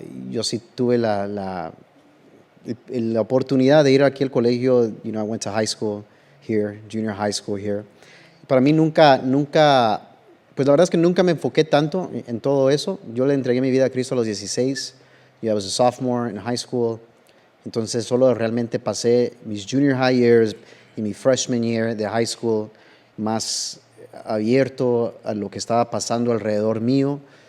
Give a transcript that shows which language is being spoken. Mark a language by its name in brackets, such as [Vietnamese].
[Spanish] Yo sí tuve la oportunidad de ir aquí al colegio. [English] I went to high school here, junior high school here. [Spanish] Para mí nunca, pues la verdad es que nunca me enfoqué tanto en todo eso. Yo le entregué mi vida a Cristo a los 16. [English] I was a sophomore in high school. [Spanish] Entonces solo realmente pasé mis [English] junior high years [Spanish] y mi [English] freshman year [Spanish] de high school más abierto a lo que estaba pasando alrededor mío.